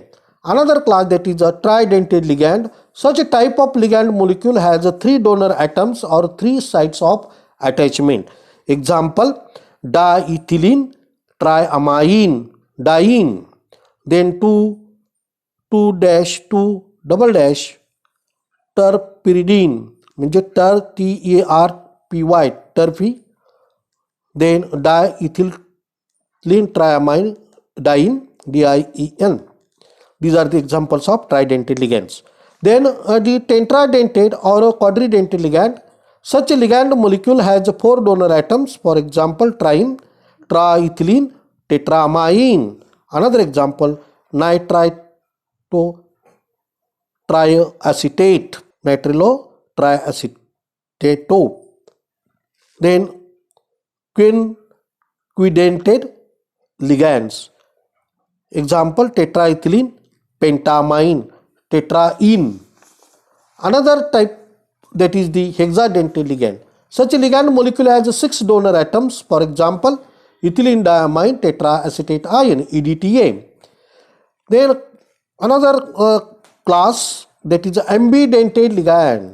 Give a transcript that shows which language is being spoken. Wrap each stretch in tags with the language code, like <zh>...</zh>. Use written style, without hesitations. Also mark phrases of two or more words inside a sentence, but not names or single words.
<en>Another class, that is a tridentate ligand. Such a type of ligand molecule has three donor atoms or three sites of attachment. Example, diethylene triamine, diene. Then 2 double dash terpyridine, म्हणजे TARPY, terpy. Then diethylene triamine, diene, DIEN. These are the examples of tridentate ligands. Then the tetradentate or a quadridentate ligand. Such a ligand molecule has four donor atoms. For example, triene, triethylene, tetramine. Another example, nitrito triacetate, nitrilo triacetato. Then quinquedentate ligands. Example, tetraethylene, pentamine, tetraene. Another type, that is the hexadentate ligand. Such a ligand molecule has 6 donor atoms. For example, ethylene diamine tetraacetate ion, EDTA. Then another class, that is ambidentate ligand.</en>